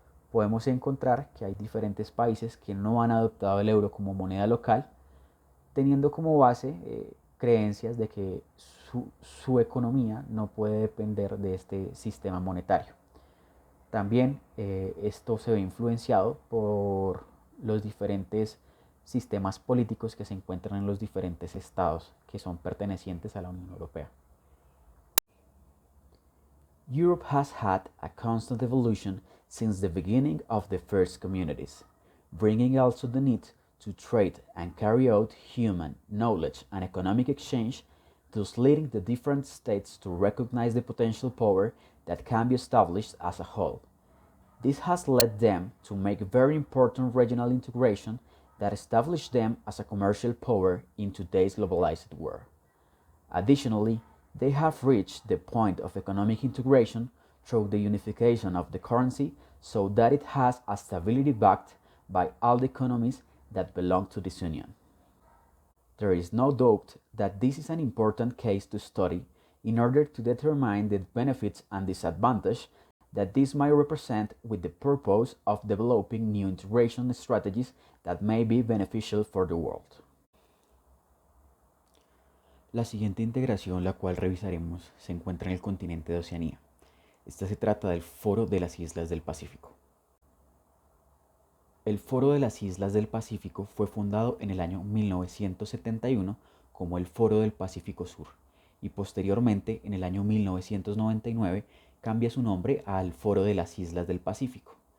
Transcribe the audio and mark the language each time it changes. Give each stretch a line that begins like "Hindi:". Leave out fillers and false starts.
Spanish: Podemos encontrar que hay diferentes países que no han adoptado el euro como moneda local, teniendo como base creencias de que su economía no puede depender de este sistema monetario. También esto se ve influenciado por los diferentes sistemas políticos que se encuentran en los diferentes estados que son pertenecientes a la Unión Europea.
English: Europe has had a constant evolution since the beginning of the first communities, bringing also the need to trade and carry out human, knowledge, and economic exchange, thus leading the different states to recognize the potential power that can be established as a whole. This has led them to make very important regional integration that established them as a commercial power in today's globalized world. Additionally, they have reached the point of economic integration through the unification of the currency so that it has a stability backed by all the economies that belong to this union. There is no doubt that this is an important case to study in order to determine the benefits and disadvantages that this might represent with the purpose of developing new integration strategies that may be beneficial for the world.
Spanish: La siguiente integración, la cual revisaremos, se encuentra en el continente de Oceanía. Esta se trata del Foro de las Islas del Pacífico. El Foro de las Islas del Pacífico fue fundado en el año 1971 como el Foro del Pacífico Sur, y posteriormente, en el año 1999, cambia su nombre al Foro de las Islas del Pacífico.